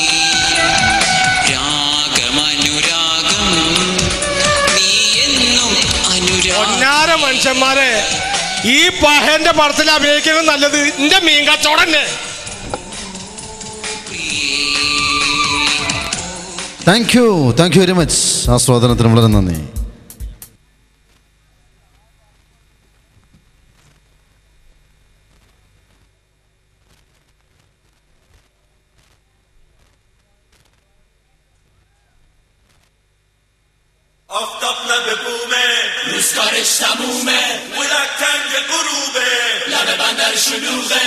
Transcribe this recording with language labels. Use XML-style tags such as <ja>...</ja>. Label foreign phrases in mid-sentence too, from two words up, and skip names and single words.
<ml>രാഗമനുരാഗം, നീ എന്നും അനുരാഗം. മനുഷ്യന്മാരെ, ഈ പഹന്റെ പടത്തിൽ അഭിനയിക്കുന്നത് നല്ലത് എന്റെ മീൻ കച്ചവടം തന്നെ.</ml> <en>thank you very much.</en> <ml>ആസ്വാദനത്തിന് വളരെ നന്ദി.</ml> <fa>آفتابنا ببومه، روزگارش تمومه، ولک تنگ غروبه، لب بندر شلوغه.</fa>